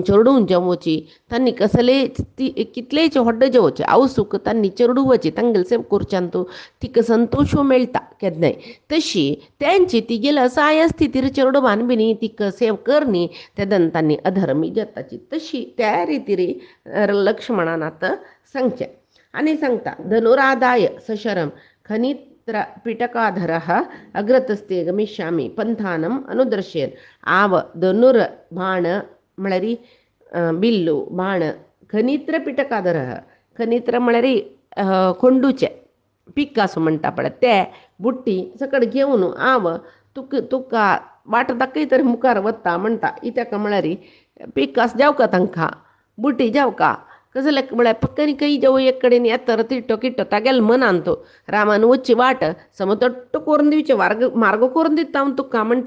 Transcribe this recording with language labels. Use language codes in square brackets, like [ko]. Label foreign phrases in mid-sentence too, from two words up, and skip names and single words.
[kok] चेडूं जेवोची तांणी कसले कितलेच व्हड्ड जेवोचे आवसूक तांणी चेडूवची तांगेल सेव करच्यान तूं तिका संतोष मेळटा केन्नाय तशी तेंची तिगेल असहाय स्थितीर चेडूवान बी तिका सेव करनी तेदन तांणी अधर्मी जाताची तशी त्या रितीर लक्ष्मणान आतां सांगचें आनी सांगता [sa] धनुरादाय सशरम खनित्र पिटकाधरः अग्रतस्ते गमिष्यामि पंथानम अनुदर्शयन [kok] आव धनुर बाण म्हळ्यार बिल्लू बाण [sa] खनित्र पिटकाधरः [kok] खनित्र म्हळ्यार खोंडूचे पिकासो म्हणटा पळय ते बुट्टी सकट घेवन हांव तुका वाट दाखयतर मुखार वता म्हणटा इत्याक म्हळ्यार पिकास जावका तांकां बुटी जावका कसले म्हळ्यार पक्कनी कई जावं एक कडेन येतर तिट्टो किट्टो तागेल मनान तो रामान वच्ची वाट समतट्ट करून दिवचे मार्ग करून दिता हांव तुका म्हणटा